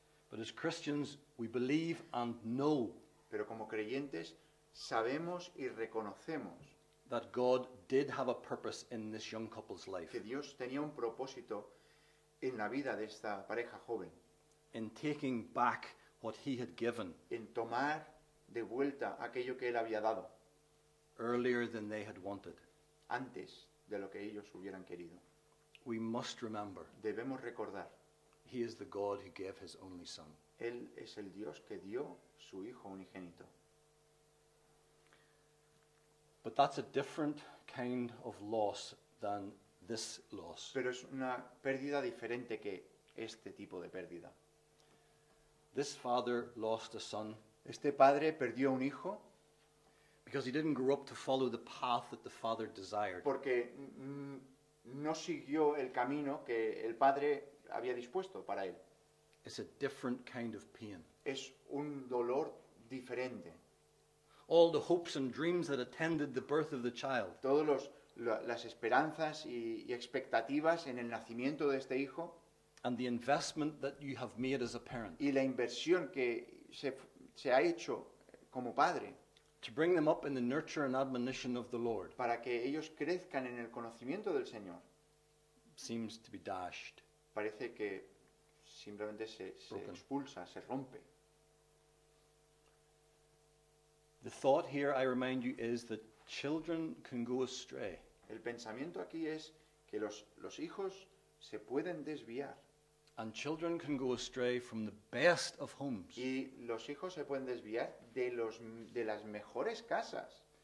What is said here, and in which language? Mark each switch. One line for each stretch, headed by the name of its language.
English: but as Christians, we believe and know
Spanish: Pero como creyentes sabemos y reconocemos
English: that God did have a purpose in this young couple's life,
Spanish: que Dios tenía un propósito en la vida de esta pareja joven,
English: in taking back what He had given
Spanish: en tomar de vuelta aquello que Él había dado
English: earlier than they had wanted.
Spanish: antes de lo que ellos hubieran querido.
English: We must remember
Spanish: Debemos recordar,
English: He is the God who gave His only Son.
Spanish: Él es el Dios que dio su Hijo unigénito.
English: But that's a different kind of loss than this loss.
Spanish: Pero es una pérdida diferente que este tipo de pérdida.
English: This father lost a son
Spanish: Este padre perdió un hijo
English: because he didn't grow up to follow the path that the father desired.
Spanish: porque no siguió el camino que el padre había dispuesto para él.
English: It's a different kind of pain.
Spanish: Es un dolor diferente.
English: All the hopes and dreams that attended the birth of the child,
Spanish: Todas las esperanzas y expectativas en el nacimiento de este hijo
English: and the investment that you have made as a parent
Spanish: y la inversión que se ha hecho como padre
English: to bring them up in the nurture and admonition of the Lord
Spanish: para que ellos crezcan en el conocimiento del Señor,
English: seems to be dashed.
Spanish: parece que simplemente se
English: Broken.
Spanish: expulsa, se rompe.
English: The thought here, I remind you, is that children can go astray.
Spanish: El pensamiento aquí es que los hijos se pueden desviar
English: And children can go astray from the best of homes.
Spanish: y los hijos se pueden desviar de las mejores casas.